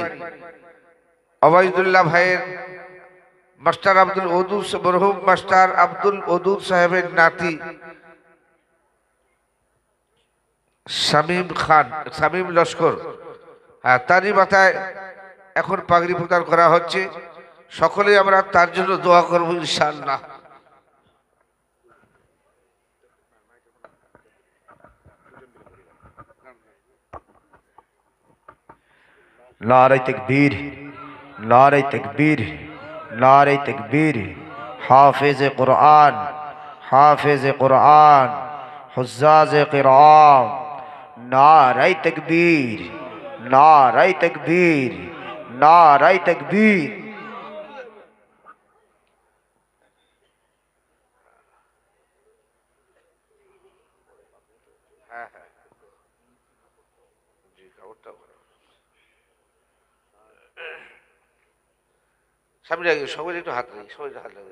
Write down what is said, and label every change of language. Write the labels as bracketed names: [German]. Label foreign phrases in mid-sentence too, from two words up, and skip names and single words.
[Bangla] অবায়দুল্লাহ ভাইয়ের মাস্টার আব্দুল ওদুদ, মরহুম মাস্টার আব্দুল ওদুদ সাহেবের নাতি শামীম খান, শামীম লস্কর। হ্যাঁ, তারই মাথায় এখন পাগড়ি প্রদান করা হচ্ছে। সকলেই আমরা তার জন্য দোয়া করবো ইনশাআল্লাহ। [Hindi] नारे तकबीर, नारे तकबीर, नारे तकबीर। हाफिज कुरान, हाफिज कुरान, हुज्जाज क़िराम। नारे तकबीर, नारे तकबीर, नारे तकबीर। [Bangla] হ্যাঁ হ্যাঁ, জি, খবরটা ভালো। সামনে আগে সবাই একটু হাত লাগে, সবাই একটু হাত লাগে।